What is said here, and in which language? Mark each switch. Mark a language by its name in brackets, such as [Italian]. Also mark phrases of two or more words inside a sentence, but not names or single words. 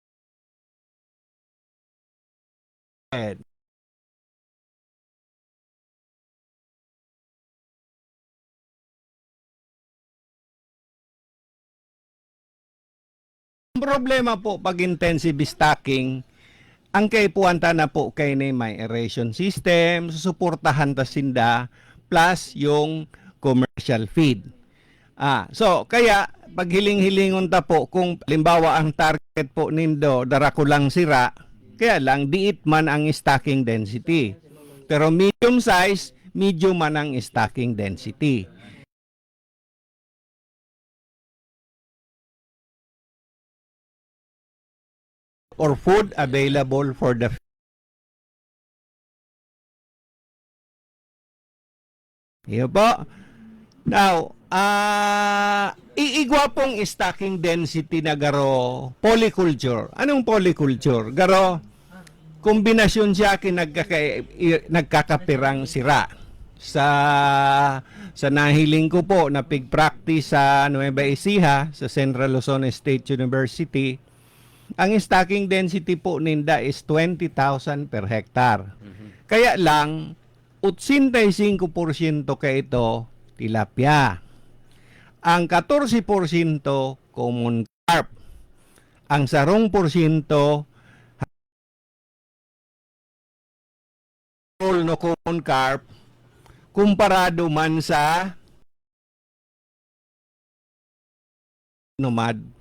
[Bikol] ang problema po pag [English] intensive stocking, [Bikol] ang kaipuanta na po kay ni may [English] aeration system, [Bikol] susuportahan ta sinda, plus yung [English] commercial feed. [Bikol] So kaya pag hiling-hilingon ta po kung limbawa ang target po nindo dara ko lang sira, kaya lang diit man ang [English] stocking density. [Bikol] Pero medium size, medium man ang [English] stocking density. Or food available for the [Bikol] Iyo po. Now, iigwa pong [English] stocking density [Bikol] na garo polyculture. Anong polyculture? Garo, kombinasyon siya nagkakapirang sira. Sa nahiling ko po na pig-practice sa Nueva Ecija, sa Central Luzon State University, ang [English] stocking density [Bikol] po ninda is 20,000 per hectare. Kaya lang, 85% ka ito tilapia. Ang 14% [English] common carp. [Bikol] Ang 10% no [English] common carp [Bikol] kumparado man sa nomad.